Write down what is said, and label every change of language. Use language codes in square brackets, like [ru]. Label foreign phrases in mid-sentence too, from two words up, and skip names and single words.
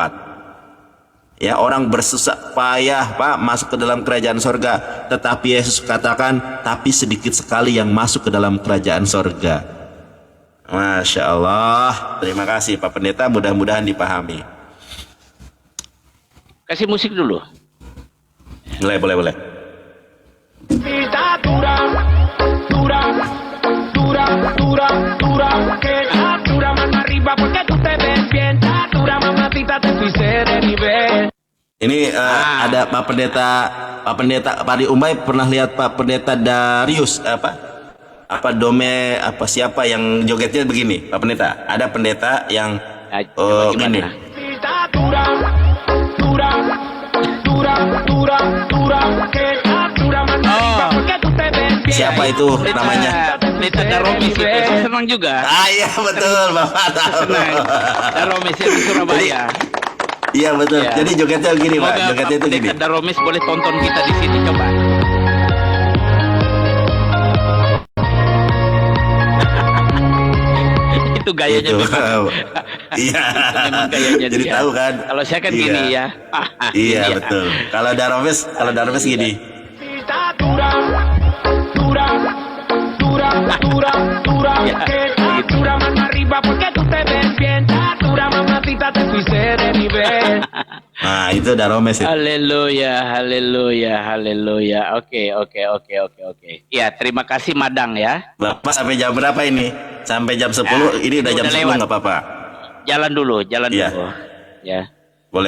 [id] Ya, orang bersusah payah Pak masuk ke dalam kerajaan surga, tetapi Yesus katakan, tapi sedikit sekali yang masuk ke dalam kerajaan surga. [ar] ما شاء الله. [id] Terima kasih Pak Pendeta, mudah-mudahan dipahami. Kasih musik dulu. Boleh. [es] Vida dura, dura, dura, dura, dura, que dura mano arriba porque tú te ves bien, dura mamacita te fuiste de nivel. [id] Ini ada Pak Pendeta Pari Umay, pernah lihat Pak Pendeta Darius siapa yang jogetnya begini, Pak Pendeta? Ada pendeta yang Gimana? [es] Vida dura, dura, dura, dura, dura, que dura mano arriba porque tú te ves bien. [id] siapa itu namanya? Pendeta Daromis itu. Saya senang juga. Iya betul, Bapak tahu. Senang. Daromis yang di Surabaya. Iya betul. Ya. Jadi jogetnya gini Pak, Semoga jogetnya itu gini. Pendeta Daromis boleh tonton kita di sini, coba. Itu gayanya Itu. memang. Iya. Memang gayanya Jadi dia. tahu kan? Kalau saya kan Iya. gini ya. Iya Ini ya. betul. Kalau Daromes gini. [es] Vida dura, dura, dura, dura, dura, [id] Ya, [es] que [id] begitu. [es] dura mano arriba porque tú te ves bien, dura mamacita te fuiste de nivel. [id] Nah itu Daromes itu. Haleluya, haleluya, haleluya. Oke. Ya, terima kasih Madang ya. Bapak sampai jam berapa ini? Sampai jam 10. Ini udah jam udah 10 lewat. nggak apa-apa. Jalan dulu. Iya. Ya. Boleh